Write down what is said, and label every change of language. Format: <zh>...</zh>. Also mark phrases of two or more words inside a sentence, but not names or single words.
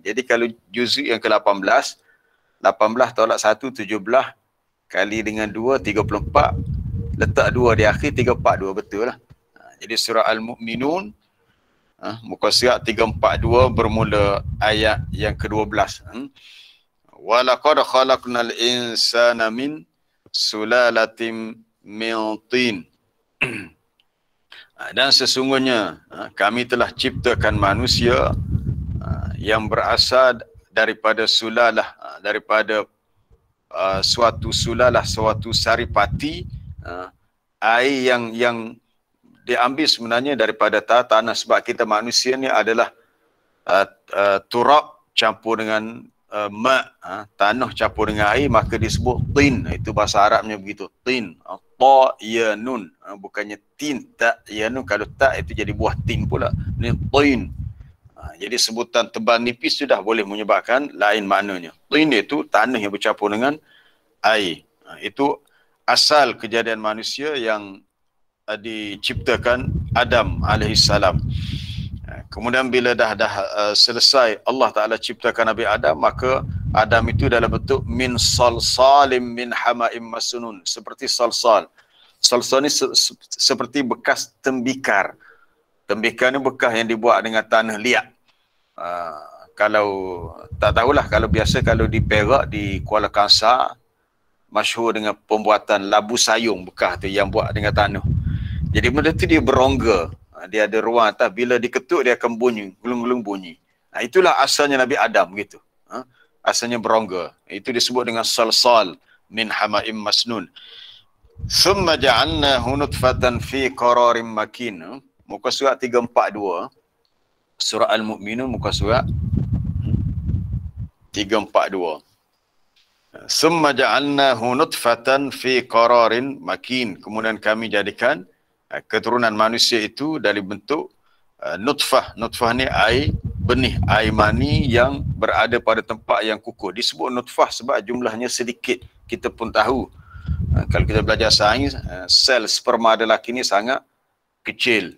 <ms>Jadi kalau juzuk yang ke-18, 18 tolak 1, 17, kali dengan 2, 34, letak 2 di akhir, 342, betul lah. Jadi surah Al-Mu'minun, muka surat 342 bermula ayat yang ke-12.</ms> <ar>ولقد خلقنا الإنسان من سلالة من طين.</ar> <ms>Dan sesungguhnya kami telah ciptakan manusia yang berasal daripada sulalah, daripada suatu sulalah, suatu saripati, air yang diambil sebenarnya daripada tanah, sebab kita manusia ni adalah turab campur dengan tanah campur dengan air, maka disebut tin. Itu bahasa Arabnya begitu, tin. Ta ya nun, bukannya tin tak ya nun. Kalau tak itu jadi buah tin pula. Ini tin. Jadi sebutan tebal nipis sudah boleh menyebabkan lain maknanya. Tin itu tanah yang bercampur dengan air. Itu asal kejadian manusia yang diciptakan Adam alaihissalam. Kemudian bila dah selesai Allah Ta'ala ciptakan Nabi Adam, maka Adam itu dalam bentuk</ms> <ar>من صلصال من حمإ مسنون,</ar> <ms>seperti salsal. Salsal ni seperti bekas tembikar. Tembikar ni bekas yang dibuat dengan tanah liat. Kalau tak tahulah, kalau biasa kalau di Perak, di Kuala Kangsar, masyhur dengan pembuatan labu sayung bekas tu yang buat dengan tanah. Jadi benda tu dia berongga. Dia ada ruang atas, bila diketuk dia akan bunyi, gulung-gulung bunyi. Itulah asalnya Nabi Adam gitu. Asalnya berongga. Itu disebut dengan</ms> <ar>صلصال من حمإ مسنون. ثم جعلناه نطفة في قرار مكين.</ar> <ms>Muka surat 342. Surah Al-Mu'minun muka surat 342.</ms> <ar>ثم جعلناه نطفة في قرار مكين.</ar> <ms>Kemudian kami jadikan keturunan manusia itu dari bentuk nutfah. Nutfah ni air benih, air mani yang berada pada tempat yang kukuh. Disebut nutfah sebab jumlahnya sedikit. Kita pun tahu, kalau kita belajar sains, sel sperma lelaki ni sangat kecil.</ms>